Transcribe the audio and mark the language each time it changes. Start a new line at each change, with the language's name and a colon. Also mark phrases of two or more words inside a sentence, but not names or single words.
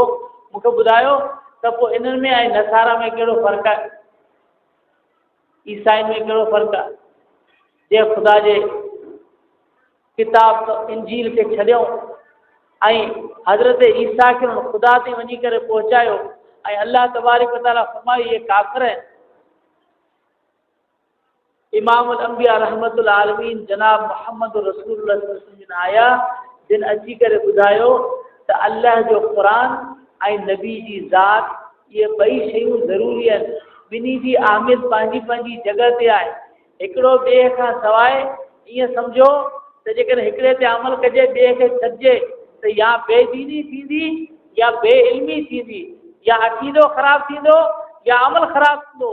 Sindhi: मूंखे ॿुधायो त पोइ इन्हनि में ऐं नसारा में कहिड़ो फ़र्क़ु आहे, ईसाइन में कहिड़ो फ़र्क़ु आहे? जे ख़ुदा जे किताब इंजील खे छॾियऊं ऐं हज़रत ईसा खे हुन ख़ुदा ते वञी करे पहुचायो, ऐं
Arabic: الله تبارك وتعالى
Sindhi: फरमायो इहे काफ़िर आहिनि।
Arabic: إمام الأنبياء رحمة للعالمين
Sindhi: जनाब मोहम्मद
Arabic: رسول الله صلى الله عليه وسلم
Sindhi: आया, जिन अची करे ॿुधायो त अल्लाह जो क़ुर ऐं नबी जी ज़ात इहे ॿई शयूं ज़रूरी आहिनि। ॿिन्ही जी अहमियत पंहिंजी पंहिंजी जॻह ते आहे। हिकिड़ो ॿिए खां सवाइ ईअं सम्झो त जेकॾहिं हिकिड़े ते अमल कजे ॿिए खे छॾिजे त या बेदीनी थींदी या बेइल्मी थींदी, या अक़ीदो ख़राबु थींदो या अमल ख़राबु थींदो।